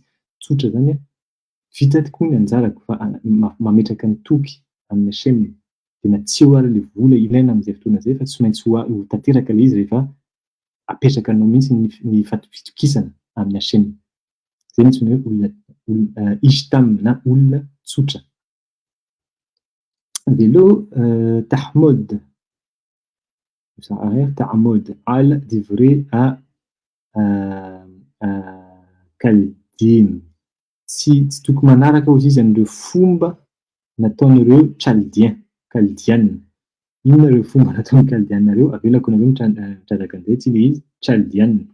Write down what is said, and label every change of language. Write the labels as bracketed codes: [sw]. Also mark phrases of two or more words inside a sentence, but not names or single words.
[mg] Tsotra zany vita tokoa ny anjarako, fa mametraka ny toky amin'ny Hashem, dia na tsy eo ary ilay vola ilaina amin'izay fotoana izay, fa tsy maintsy ho tanteraka ilay izy rehefa apetraka anao mihitsy ny fitokisana amin'ny Hashem. Zay no antsoina hoe olona ishtam na olona tsotra. [he] ולא תחמוד, תעמוד על דברי à Kaldin. [mg] Tsy tokony manaraka hozy izy an'ireo fomba nataon'ireo Kaldian. Inona ireo fomba nataon'ny Kaldianareo? Avelako nareo mitrandraka an'izay, tsy ilay izy Chaldian.